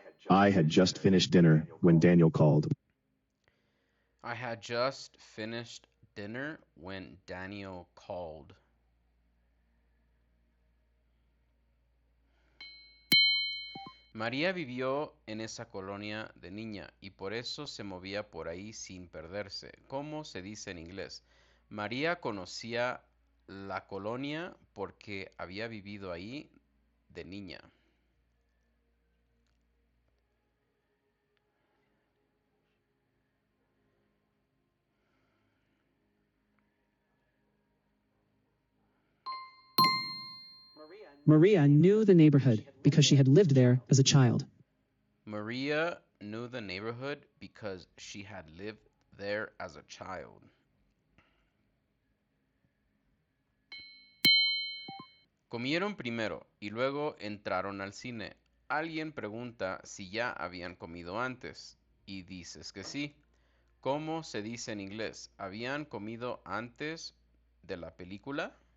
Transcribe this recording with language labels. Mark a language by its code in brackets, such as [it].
[en] I had just finished dinner when Daniel called. I had just finished dinner when Daniel called. [es] María vivió en esa colonia de niña y por eso se movía por ahí sin perderse. ¿Cómo se dice en inglés? María conocía la colonia porque había vivido ahí de niña. [en] Maria knew the neighborhood because she had lived there as a child. Maria knew the neighborhood because she had lived there as a child. [es] Comieron primero y luego entraron al cine. Alguien pregunta si ya habían comido antes y dices que sí. ¿Cómo se dice en inglés? ¿Habían comido antes de la película?